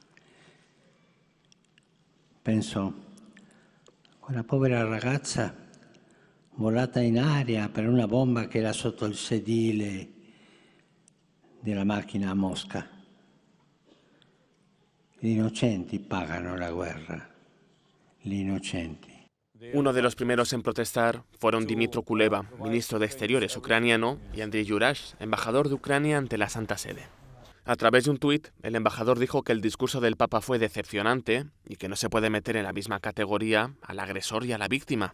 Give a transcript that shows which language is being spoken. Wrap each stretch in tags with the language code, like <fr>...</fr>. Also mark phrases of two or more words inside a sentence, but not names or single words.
<it>Penso, quella povera ragazza volata in aria per una bomba che era sotto il sedile della macchina a Mosca. Gli innocenti pagano la guerra, gli innocenti.</it> <es>Uno de los primeros en protestar fueron Dmytro Kuleba, ministro de Exteriores ucraniano, y Andriy Yurash, embajador de Ucrania ante la Santa Sede. A través de un tuit, el embajador dijo que el discurso del Papa fue decepcionante y que no se puede meter en la misma categoría al agresor y a la víctima.</es>